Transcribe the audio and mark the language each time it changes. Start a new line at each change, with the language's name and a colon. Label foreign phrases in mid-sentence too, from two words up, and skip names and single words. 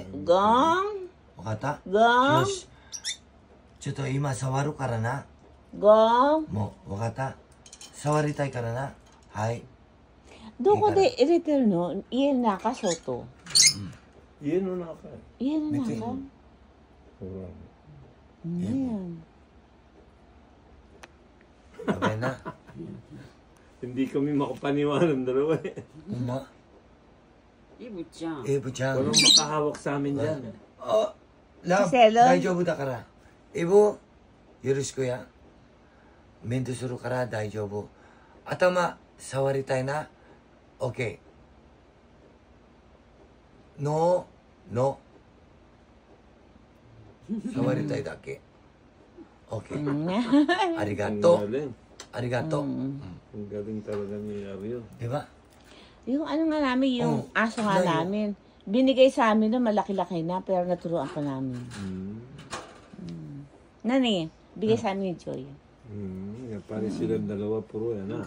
Japanese: Gong. Wakata. Gong. Yoshi. ちょっと今触るからな。 Gong. もう、わかった。触りたいからな。はい。どこで入れてるの？家の中、外。家の中。家の中？別にほら。ねやべえな。
Filipino: Hindi kami makapaniwala ng dalawa eh.
Japanese: ほんま。イブちゃん。エブちゃん。
Filipino: Walang makahawak sa amin dyan.
Japanese: あ、ラブ、セロ大丈夫だから。エブ、よろしくや。メンテするから大丈夫。頭、触りたいな。オッケー。
English: No, no.
Japanese: 触りたいだけ。オッケー。ありが
Filipino: Ang
Japanese: とう。
Filipino: galing.
Japanese: ありがとう。
Filipino: Ang galing talaga ni Ariel. Diba? Yung ano nga namin, yung Oh, aso nga layo. namin. Binigay sa amin na malaki-laki na, pero naturuan pa namin. Nani, bigay sa amin ni Joy. Pare silang dalawa puro yan ah.